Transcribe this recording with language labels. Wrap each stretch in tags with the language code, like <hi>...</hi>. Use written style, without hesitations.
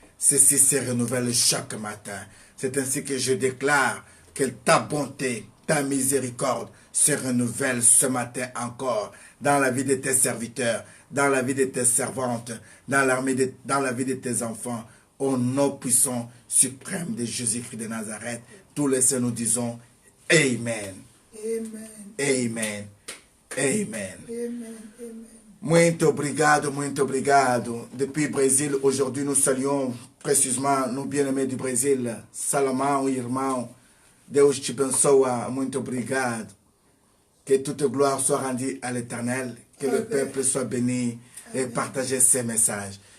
<fr>Ceci se renouvelle chaque matin. C'est ainsi que je déclare que ta bonté, ta miséricorde se renouvelle ce matin encore dans la vie de tes serviteurs, dans la vie de tes servantes, dans la vie de tes enfants. Au nom puissant suprême de Jésus-Christ de Nazareth, tous les saints nous disons Amen. Amen. Amen. Amen. Amen.</fr> <pt>Muito obrigado, muito obrigado.</pt> <fr>Depuis Brésil, aujourd'hui nous saluons précisément nos bien-aimés du Brésil.</fr> <pt>Salomão, irmão. Deus te abençoe. Muito obrigado.</pt> <fr>Que toute gloire soit rendue à l'Éternel. Que le peuple soit béni et partager ses messages.</fr>